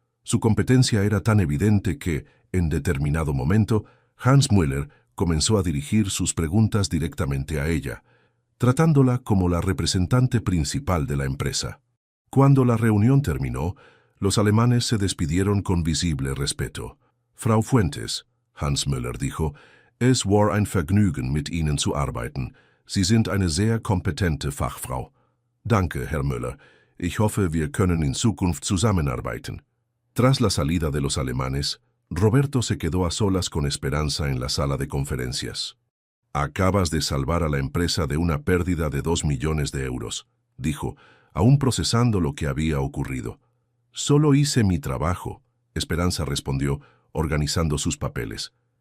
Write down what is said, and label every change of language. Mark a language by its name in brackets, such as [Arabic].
[Spanish] Su competencia era tan evidente que, en determinado momento, Hans Möller comenzó a dirigir sus preguntas directamente a ella, tratándola como la representante principal de la empresa. Cuando la reunión terminó, los alemanes se despidieron con visible respeto. [German] «Frau Fuentes», Hans Möller [Spanish] dijo, [German] «es war ein Vergnügen, mit Ihnen zu arbeiten. Sie sind eine sehr kompetente Fachfrau. Danke, Herr Möller. Ich hoffe, wir können in Zukunft zusammenarbeiten». [Spanish] Tras la salida de los alemanes, Roberto se quedó a solas con Esperanza en la sala de conferencias. «Acabas de salvar a la empresa de una pérdida de 2 millones de euros», dijo, aún procesando lo que había ocurrido. «Solo hice mi trabajo», Esperanza respondió, organizando sus papeles.